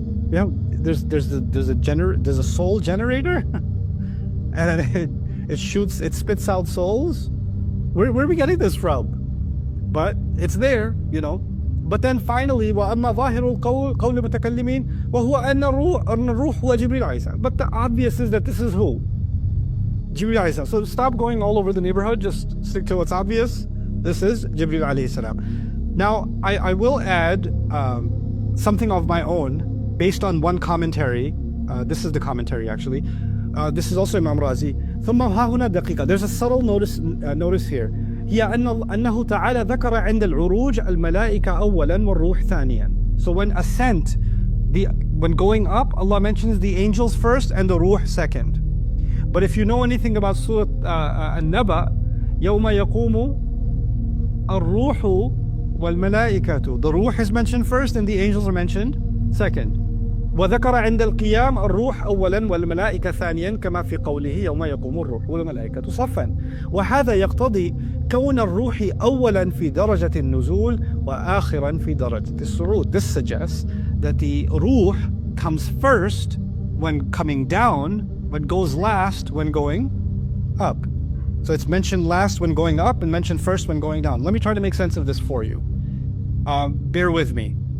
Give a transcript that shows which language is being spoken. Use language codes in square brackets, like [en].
[en] Yeah, there's a soul generator, and it spits out souls. Where are we getting this from? But it's there, But then finally, [ar] وَأَمَّا ظَاهِرُ الْقَوْلِ الْمُتَكَلِّمِينَ وَهُوَ أَنَّ الرُّوحُ وَجِبْرِيلُ عَلَيْهِ. [en] But the obvious is that this is who? Jibreel alayhi salam. So stop going all over the neighborhood, just stick to what's obvious. This is Jibreel alayhi salam. Now, I will add something of my own based on one commentary. This is the commentary actually. This is also Imam Razi. [ar] ثم ها هنا دقيقة. [en] There's a subtle notice here. [ar] هي أنه تعالى ذكر عند العروج الملائكة أولا والروح ثانيا. [en] So when ascent, when going up, Allah mentions the angels first and the ruh second. But if you know anything about Surah An-Naba, [ar] يوم يقوم الروح والملائكة. [en] The ruh is mentioned first and the angels are mentioned second. [ar] وذكر عند القيام الروح أولا والملائكة ثانيا كما في قوله يوم يقوم الروح والملائكة صفا. وهذا يقتضي كون الروح أولا في درجة النزول وآخرا في درجة الصعود. [en] This suggests that the ruh comes first when coming down, but goes last when going up. So it's mentioned last when going up and mentioned first when going down. Let me try to make sense of this for you. Bear with me.